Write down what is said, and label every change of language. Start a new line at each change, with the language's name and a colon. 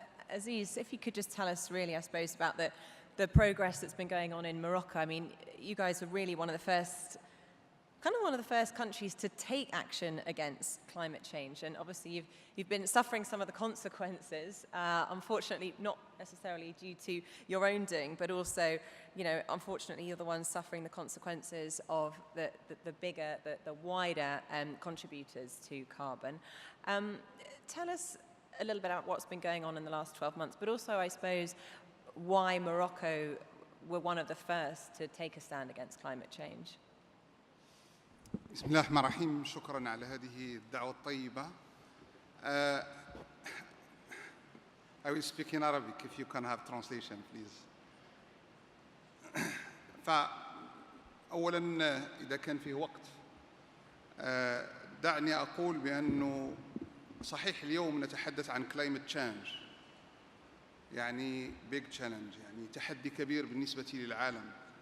English: Aziz, if you could just tell us really, I suppose, about the progress that's been going on in Morocco. I mean, you guys were really one of the first countries to take action against climate change, and obviously you've been suffering some of the consequences, unfortunately not necessarily due to your own doing, but also, you know, unfortunately you're the ones suffering the consequences of the wider contributors to carbon. Tell us a little bit about what's been going on in the last 12 months, but also, I suppose, why Morocco were one of the first to take a stand against climate change.
Arabic: بسم الله الرحمن الرحيم. شكرا على هذه الدعوة الطيبة.
English: I will speak in Arabic if you can have translation, please.
Arabic: فأولا إذا كان فيه وقت دعني أقول بأنه صحيح اليوم نتحدث عن climate change، يعني
English: big challenge،
Arabic: يعني تحدي كبير بالنسبة للعالم.